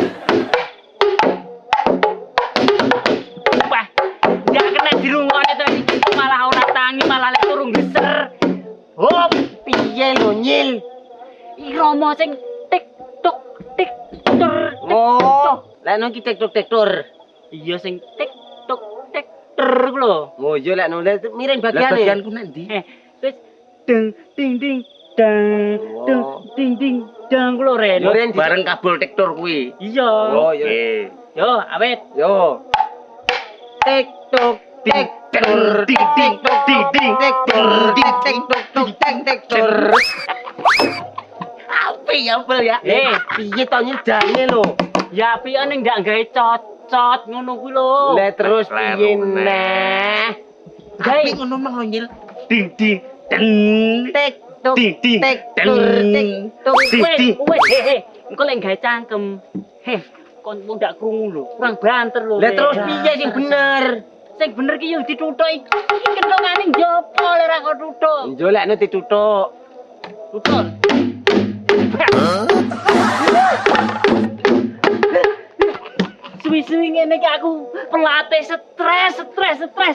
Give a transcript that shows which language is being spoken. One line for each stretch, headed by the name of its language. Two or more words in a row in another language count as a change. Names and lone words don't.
Javanese: Wah, ndak kena dirungokne to iki malah ora tangi malah lek turu nggeser. Hop, Piye lho nyil? irama sing tik tok tik tur. Oh, lek nang ki tektor. Iya sing tik tok tik tur ku lho. Oh, iya lek nang miring Lah bagiane. bagianku nanti. Wis ding ding ding dang ding ding dang ku lho Ren. Yo, Ren, Bareng kabel tektor kuwi. Iya. Oh, iya. Oke. Yo awet. Yo. Tektok tektor Ding, ding, ding, ding. tektor tektok tektor. Apa ya? Piye to nyedane lho? Ya piyane ndak gawe cocot ngono kuwi lho. Lah terus piye Kleru, neh? Gawe Ngono mang nyil. Ding ding deng. Tektok Ding ding tektor deng. tektok. wes engko lek gawe cangkem. Kon wong ndak krungu lho, kurang banter lho. Lah terus piye sing bener? Sing bener ki yo dituthuk iki kentongane njopo lek ora kok tuthuk. Yo lek nu dituthuk. Tuthuk. Suwi-suwi ngene iki aku pelatih stres.